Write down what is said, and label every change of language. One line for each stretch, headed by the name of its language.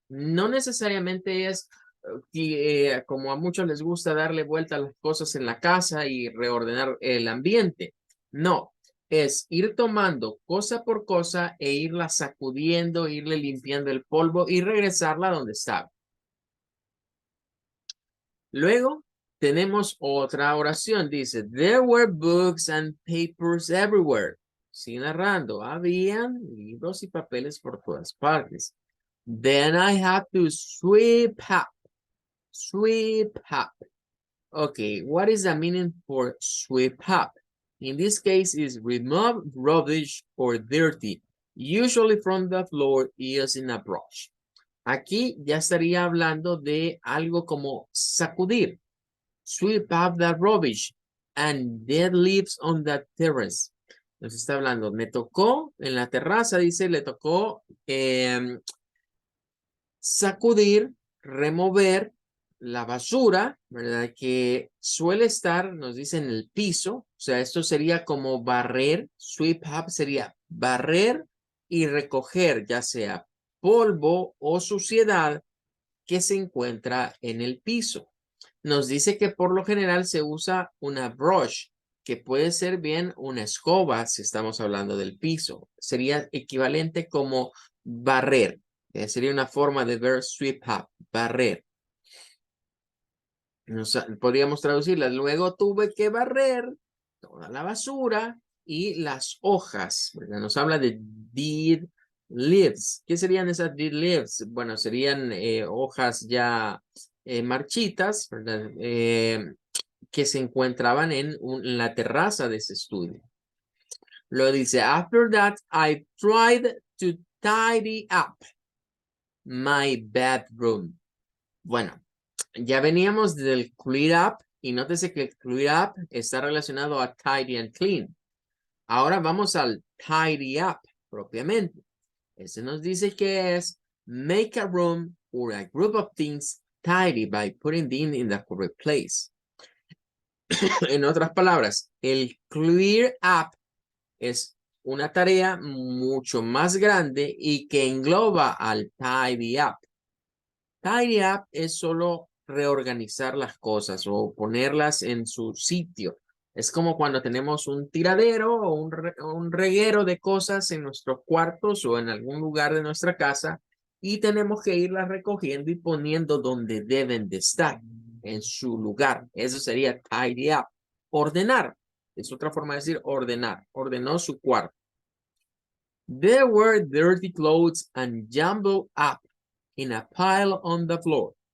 Spanish: No necesariamente es como a muchos les gusta darle vuelta a las cosas en la casa y reordenar el ambiente. No, es ir tomando cosa por cosa e irla sacudiendo, irle limpiando el polvo y regresarla donde estaba. Luego tenemos otra oración. Dice,
English: there were books and papers everywhere.
Spanish: Sigue narrando. Habían libros y papeles por todas partes.
English: Then I had to sweep up. Sweep up. Okay, what is the meaning for sweep up? In this case, is remove rubbish or dirty, usually from the floor using a brush.
Spanish: Aquí ya estaría hablando de algo como sacudir.
English: Sweep up the rubbish and dead leaves on the terrace.
Spanish: Nos está hablando, me tocó en la terraza, dice, le tocó sacudir, remover la basura, ¿verdad? Que suele estar, nos dice, en el piso. O sea, esto sería como barrer. Sweep up sería barrer y recoger, ya sea polvo o suciedad que se encuentra en el piso. Nos dice que por lo general se usa una brush, que puede ser bien una escoba si estamos hablando del piso. Sería equivalente como barrer. Sería una forma de ver sweep up, barrer. Podríamos traducirlas. Luego tuve que barrer toda la basura y las hojas, ¿verdad? Nos habla de dead leaves. ¿Qué serían esas dead leaves? Bueno, serían hojas ya marchitas, ¿verdad? Que se encontraban en la terraza de ese estudio. Lo dice,
English: after that, I tried to tidy up my bedroom.
Spanish: Bueno, ya veníamos del clear up y nótese que el clear up está relacionado a tidy and clean. Ahora vamos al tidy up propiamente. Ese nos dice que es
English: make a room or a group of things tidy by putting them in the correct place.
Spanish: En otras palabras, el clear up es una tarea mucho más grande y que engloba al tidy up. Tidy up es solo reorganizar las cosas o ponerlas en su sitio. Es como cuando tenemos un tiradero o un reguero de cosas en nuestros cuartos o en algún lugar de nuestra casa y tenemos que irlas recogiendo y poniendo donde deben de estar, en su lugar. Eso sería tidy up. Ordenar. Es otra forma de decir ordenar. Ordenó su cuarto.
English: There were dirty clothes and jumbled up in a pile on the floor.